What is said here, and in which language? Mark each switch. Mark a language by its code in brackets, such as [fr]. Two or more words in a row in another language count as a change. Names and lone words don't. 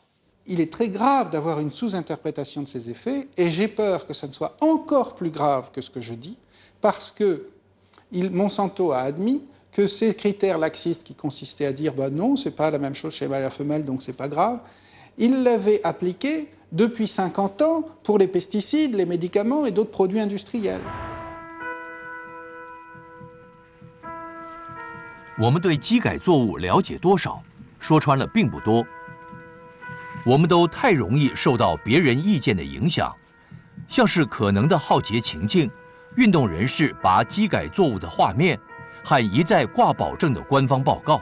[fr] Il est très grave d'avoir une sous-interprétation de ces effets, et j'ai peur que ça ne soit encore plus grave que ce que je dis, parce que Monsanto a admis que ces critères laxistes qui consistaient à dire bah non, c'est pas la même chose chez mâle et femelle, donc c'est pas grave, il l'avait appliqué depuis 50 ans pour les pesticides, les médicaments et d'autres produits industriels. [zh] 我们对基改作物了解多少？说穿了并不多。我们都太容易受到别人意见的影响，像是可能的浩劫情境、运动人士拔基改作物的画面，和一再挂保证的官方报告。